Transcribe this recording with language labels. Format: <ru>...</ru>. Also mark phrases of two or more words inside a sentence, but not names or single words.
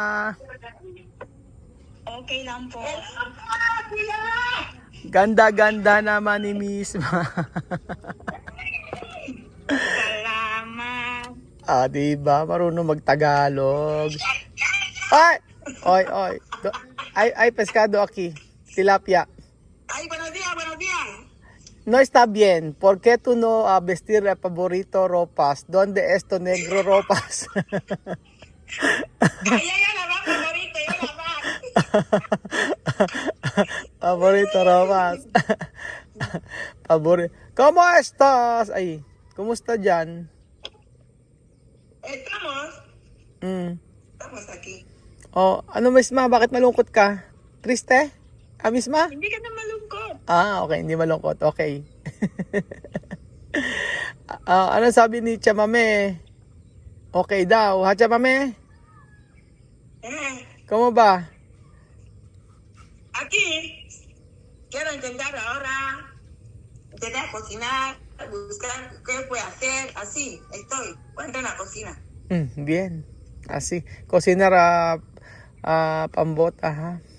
<tl>Okay lang po. Ganda-ganda naman ni Misma. Salamat. Diba? Marunong mag-Tagalog. Ay! Oy, oy. Ay,</tl> <es>pescado aquí. Tilapia. Ay, buenos días, buenos días. No está bien. ¿Por qué tú no vestir el favorito ropas? ¿Dónde es tu negro ropas? Ay, ya la va, favorito, ya la va. Favorito ropas. Favorito. ¿Cómo estás?</es> <tl>Ay, ¿cumusta dyan?</tl> <es>Estamos aquí.</es> <tl>Oh, ano Misma? Bakit malungkot ka?</tl> <es>Triste? Misma?</es> <tl>Hindi ka na malungkot. Okay. Hindi malungkot. Okay. Ano sabi ni Chamame? Okay daw. Ha, Chamame?</tl> <es>¿Cómo va? Aquí, quiero intentar ahora, intentar cocinar, buscar qué puedo hacer, así, estoy. Cuento en la cocina. Bien. Así. Cocinar pambota, ha?</es>